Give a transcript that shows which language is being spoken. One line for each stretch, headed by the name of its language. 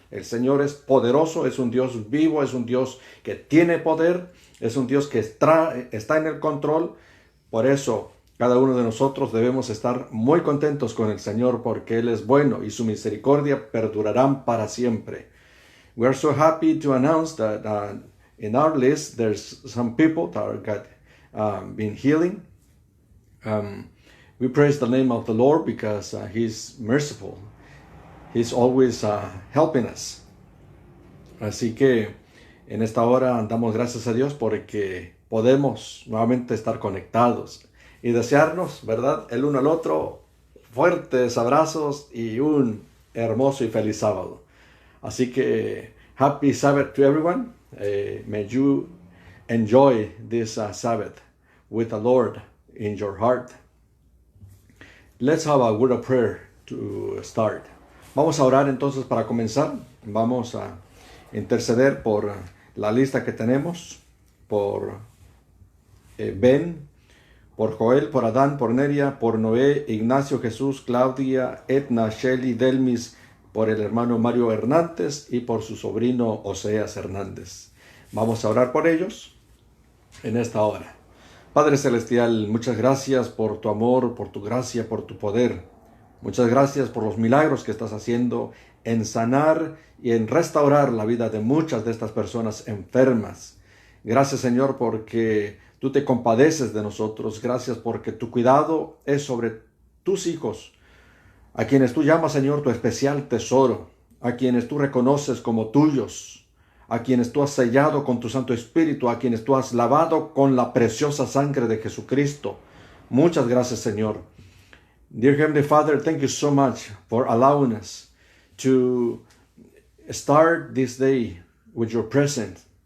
Spanish: El Señor es poderoso, es un Dios vivo, es un Dios que tiene poder, es un Dios que está en el control. Por eso cada uno de nosotros debemos estar muy contentos con el Señor porque Él es bueno y su misericordia perdurarán para siempre.
English: We are so happy to announce that in our list there's some people that got been healing. We praise the name of the Lord because He's merciful. He's always helping us.
Spanish: Así que en esta hora damos gracias a Dios porque podemos nuevamente estar conectados y desearnos, ¿verdad?, el uno al otro fuertes abrazos y un hermoso y feliz sábado. Así que
English: happy Sabbath to everyone. May you enjoy this Sabbath with the Lord in your heart. Let's have a word of prayer to start.
Spanish: Vamos a orar entonces para comenzar. Vamos a interceder por la lista que tenemos, por Ben, por Joel, por Adán, por Neria, por Noé, Ignacio, Jesús, Claudia, Edna, Shelly, Delmis, por el hermano Mario Hernández y por su sobrino Oseas Hernández. Vamos a orar por ellos en esta hora. Padre Celestial, muchas gracias por tu amor, por tu gracia, por tu poder. Muchas gracias por los milagros que estás haciendo en sanar y en restaurar la vida de muchas de estas personas enfermas. Gracias, Señor, porque tú te compadeces de nosotros. Gracias porque tu cuidado es sobre tus hijos, a quienes tú llamas, Señor, tu especial tesoro, a quienes tú reconoces como tuyos, a quienes tú has sellado con tu Santo Espíritu, a quienes tú has lavado con la preciosa sangre de Jesucristo. Muchas gracias, Señor.
English: Dear Heavenly Father, thank you so much for allowing us to start this day with your presence.